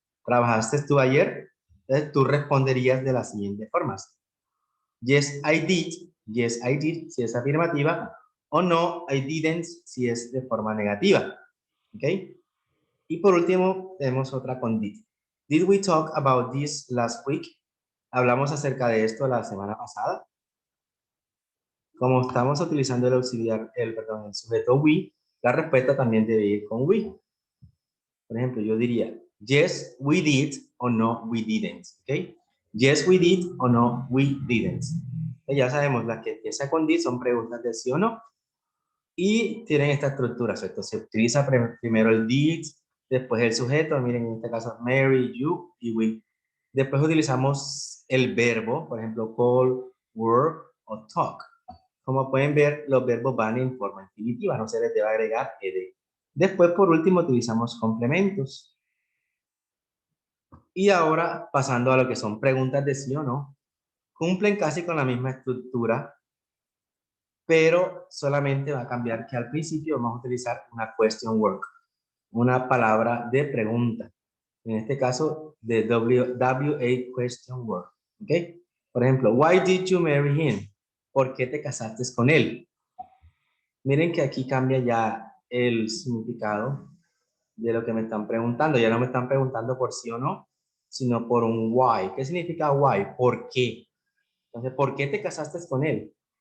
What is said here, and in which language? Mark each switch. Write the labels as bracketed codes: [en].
[es] ¿Trabajaste tú ayer? Entonces tú responderías de las siguientes formas. [en] Yes, I did. Yes, I did, [es] si es afirmativa. O no, [en] I didn't, [es] si es de forma negativa. ¿Ok? Y por último, tenemos otra con did. [en] Did we talk about this last week? [es] Hablamos acerca de esto la semana pasada. Como estamos utilizando el auxiliar, el sujeto we, la respuesta también debe ir con we. Por ejemplo, yo diría, [en] yes, we did, [es] o no, [en] we didn't. [es] ¿Ok? [en] Yes, we did, [es] o no, [en] we didn't. [es] Ya sabemos, las que empiezan con did son preguntas de sí o no. Y tienen esta estructura, ¿cierto? Se utiliza primero el did, después el sujeto, miren, en este caso Mary, you y we. Después utilizamos el verbo, por ejemplo, call, work o talk. Como pueden ver, los verbos van en forma infinitiva, no se les debe agregar ed. Después, por último, utilizamos complementos. Y ahora, pasando a lo que son preguntas de sí o no, cumplen casi con la misma estructura, pero solamente va a cambiar que al principio vamos a utilizar una question word, una palabra de pregunta. En este caso, de WH question word. ¿Ok? Por ejemplo, [en] why did you marry him? [es] ¿Por qué te casaste con él? Miren que aquí cambia ya el significado de lo que me están preguntando. Ya no me están preguntando por sí o no, sino por un why. ¿Qué significa why? ¿Por qué? Entonces, ¿por qué te casaste con él?